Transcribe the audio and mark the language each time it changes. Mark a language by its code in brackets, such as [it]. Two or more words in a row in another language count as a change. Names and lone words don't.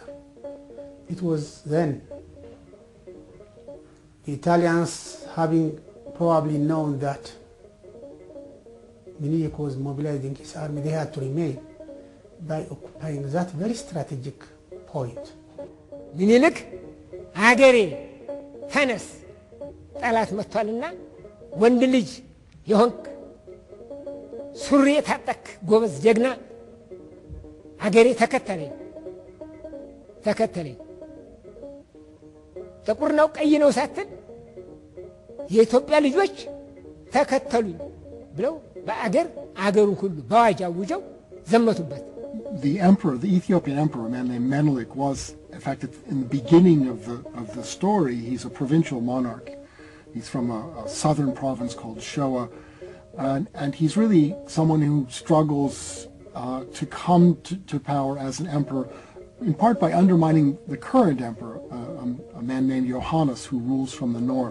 [en] It was then the Italians, having probably known that Menelik was mobilizing his army, they had to remain by occupying that very strategic point. Menelik, Agere, Tanas, Talat Matalina, Wendelig, Yonk, Suriet Hatak, Gomez Jegna, Agere Takatari. [am] ጥቁር ነው ቀይ ነው ሳትል የኢትዮጵያ ልጆች ተከተሉኝ ብለው አገሩ ሁሉ በአዋጅ አውጀው ዘመቱበት። [en] The emperor, the Ethiopian emperor, a man named Menelik, was, in fact, in the beginning of the story, he's a provincial monarch. He's from a southern province called Shoa, and he's really someone who struggles to come to power as an emperor, in part by undermining the current emperor, a man named Yohannes, who rules from the north.